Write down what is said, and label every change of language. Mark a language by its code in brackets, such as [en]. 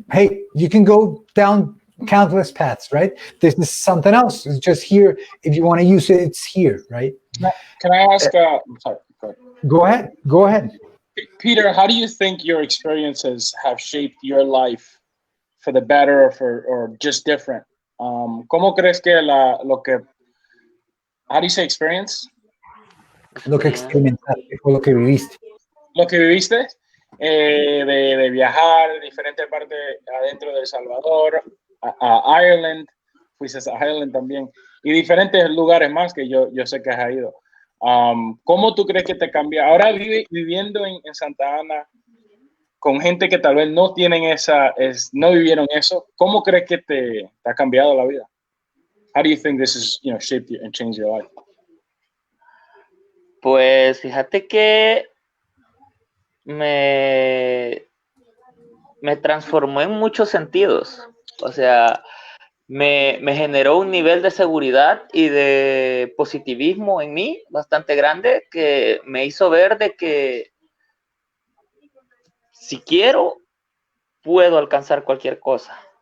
[en] Hey, you can go down countless paths, right? This is something else. It's just here. If you want to use it, it's here, right? Can I ask? I'm sorry. Go ahead. Peter, how do you think your experiences have shaped your life for the better or just different? [es] ¿Cómo crees que [en] how do you say experience? [es] Lo que experimentaste o lo que viviste. Lo que viviste de viajar de diferentes partes adentro de El Salvador, a Ireland, fuiste a Ireland también, y diferentes lugares más que yo sé que has ido. ¿Cómo tú crees que te cambia? Ahora viviendo en Santa Ana, con gente que tal vez no tienen no vivieron eso, ¿cómo crees que te ha cambiado la vida? [en] How do you think this has, shaped you and changed your life? [es] Pues fíjate que me transformó en muchos sentidos. O sea, me generó un nivel de seguridad y de positivismo en mí bastante grande que me hizo ver de que si quiero, puedo alcanzar cualquier cosa.